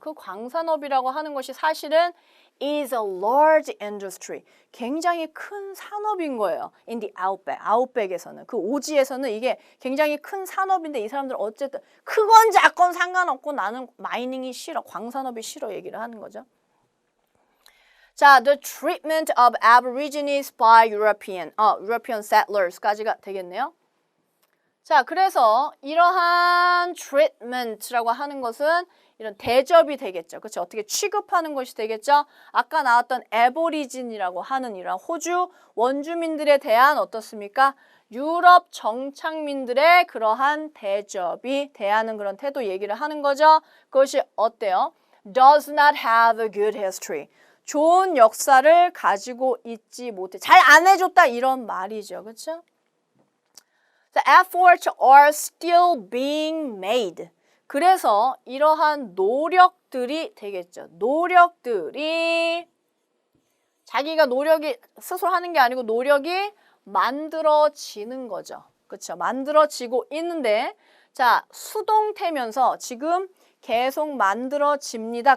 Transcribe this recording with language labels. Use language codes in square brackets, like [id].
[ko] 그 광산업이라고 하는 것이 사실은 [en] is a large industry. [ko] 굉장히 큰 산업인 거예요. [en] In the outback. 아웃백에서는. [ko] 그 오지에서는 이게 굉장히 큰 산업인데 이 사람들은 어쨌든 크건 작건 상관없고 나는 마이닝이 싫어. 광산업이 싫어 얘기를 하는 거죠. [en] 자, the treatment of aborigines by European settlers까지가 되겠네요. [ko] 자, 그래서 이러한 treatment라고 하는 것은 이런 대접이 되겠죠. 그렇죠? 어떻게 취급하는 것이 되겠죠? 아까 나왔던 에보리진이라고 하는 이런 호주 원주민들에 대한 어떻습니까? 유럽 정착민들의 그러한 대접이 대하는 그런 태도 얘기를 하는 거죠. 그것이 어때요? [en] Does not have a good history. [ko] 좋은 역사를 가지고 있지 못해. 잘 안 해줬다 이런 말이죠. 그렇죠? [en] The efforts are still being made. [ko] 그래서 이러한 노력들이 되겠죠. 노력들이 자기가 노력이 스스로 하는 게 아니고 노력이 만들어지는 거죠. 그렇죠? 만들어지고 있는데 자, 수동태면서 지금 계속 만들어집니다.